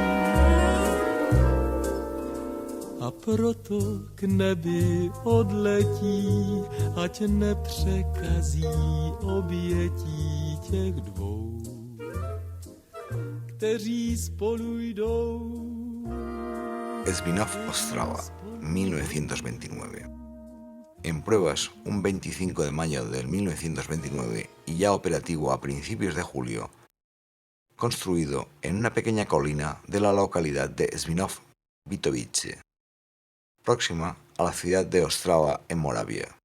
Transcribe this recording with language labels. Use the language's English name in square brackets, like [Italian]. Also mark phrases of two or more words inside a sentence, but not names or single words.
[Czech] A proto k nebi odletí, ať nepřekazí obětí těch dvou, kteří spolu jdou. [Spanish] Svinov Ostrava, 1929. En pruebas un 25 de mayo del 1929 y ya operativo a principios de julio, construido en una pequeña colina de la localidad de Svinov Vitovice, próxima a la ciudad de Ostrava en Moravia.